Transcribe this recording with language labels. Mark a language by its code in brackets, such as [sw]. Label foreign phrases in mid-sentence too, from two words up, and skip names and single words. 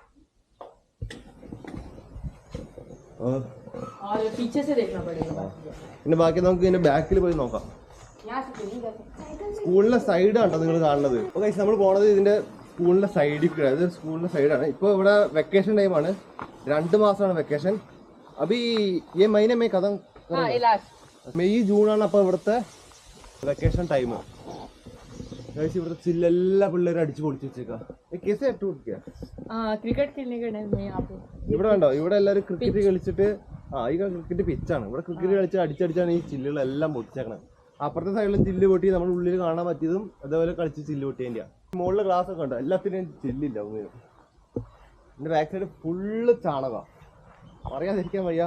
[ml] പിന്നെ ബാക്കി നമുക്ക് ഇതിന്റെ ബാക്കിൽ പോയി നോക്കാം. സ്കൂളിന്റെ സൈഡാണ് നിങ്ങൾ കാണുന്നത്. നമ്മൾ പോണത് ഇതിന്റെ സ്കൂളിന്റെ സൈഡിൽ കൂടെ. അത് സ്കൂളിന്റെ സൈഡാണ്. ഇപ്പോൾ ഇവിടെ വെക്കേഷൻ ടൈമാണ്. 2 മാസമാണ് വെക്കേഷൻ. അപ്പൊ ഈ മൈന മേ കഥ [hi] हाँ ये लास्ट. [ml] മെയ് ജൂണാണ് അപ്പോൾ ഇവിടുത്തെ വെക്കേഷൻ ടൈം. ഇവിടുത്തെ ചില്ലെല്ലാ പിള്ളേരും അടിച്ചു പൊളിച്ച് വെച്ചേക്കാം. [hi] क्रिकेट खेलने का टाइम है यहाँ पे. [ml] ഇവിടെ കണ്ടോ, ഇവിടെ എല്ലാവരും ക്രിക്കറ്റ് കളിച്ചിട്ട് ഈ ക്രിക്കറ്റ് പിച്ചാണ്. ഇവിടെ ക്രിക്കറ്റ് കളിച്ച് അടിച്ചടിച്ചാണ് ഈ ചില്ലുകളെല്ലാം പൊട്ടിച്ചേക്കണത്. അപ്പുറത്തെ സൈഡിൽ ചില്ല് പൊട്ടി നമ്മൾ ഉള്ളിൽ കാണാൻ പറ്റിയതും അതേപോലെ കളിച്ച് ചില്ല് പൊട്ടിയതിൻ്റെ. മുകളിലെ ഗ്ലാസ് ഒക്കെ ഉണ്ടോ, എല്ലാത്തിനും ചില്ലില്ല ഒന്നിനും. എൻ്റെ ബാക്ക് സൈഡ് ഫുള്ള് ചാണകമാണ്, പറയാതിരിക്കാൻ വയ്യ.